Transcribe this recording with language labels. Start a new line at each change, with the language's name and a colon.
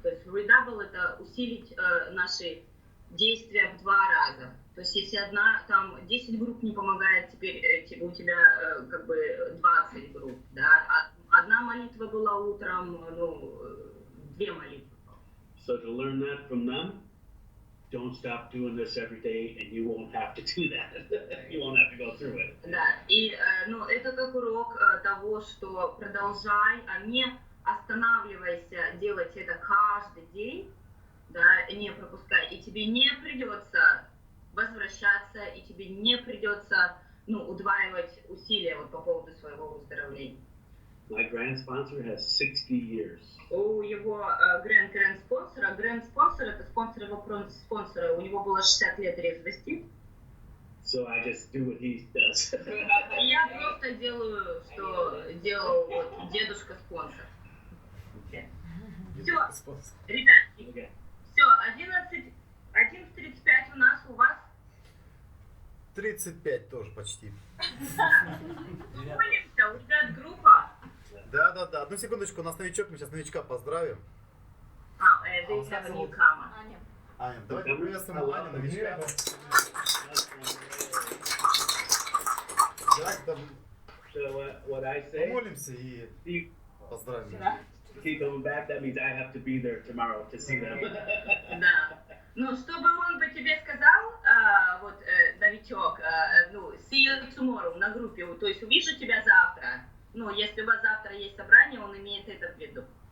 Russian: То есть redouble — это усилить наши действия в 2 раза. То есть если 10 групп не помогает, теперь у тебя 20 групп, да. Одна молитва была утром, две молитвы.
English: So to learn that from them, don't stop doing this every day, and you won't have to do that. You won't have to go through it.
Russian: Да, и ну, это как урок того, что продолжай, а не останавливайся делать это каждый день, да, не пропускай, и тебе не придется возвращаться, и тебе не придется, ну, удваивать усилия вот по поводу своего выздоровления.
English: My grand sponsor has 60 years.
Russian: У его грэнд-спонсора, грэнд-спонсор это спонсор его спонсора, у него было 60 лет резвости.
English: So I just do what he does.
Russian: И я просто делаю, что делал вот дедушка-спонсор. Все, ребятки,
English: Okay.
Russian: все, 11:35 у нас, у вас. 35 тоже почти. Молимся, у ребят группа. Да. Одну секундочку, у нас новичок, мы сейчас новичка поздравим.
English: They have a newcomer.
Russian: Аня, давайте приветствуем Аню, новичка. Давайте там
English: So what I say,
Russian: помолимся и
English: keep
Russian: поздравим.
English: coming back. That means I have to be there tomorrow to see them.
Russian: Да. Ну, чтобы он по тебе сказал, вот, новичок, ну,
English: see you tomorrow
Russian: на группе, то есть увижу тебя завтра. Ну, если у вас завтра есть собрание, он имеет это в виду.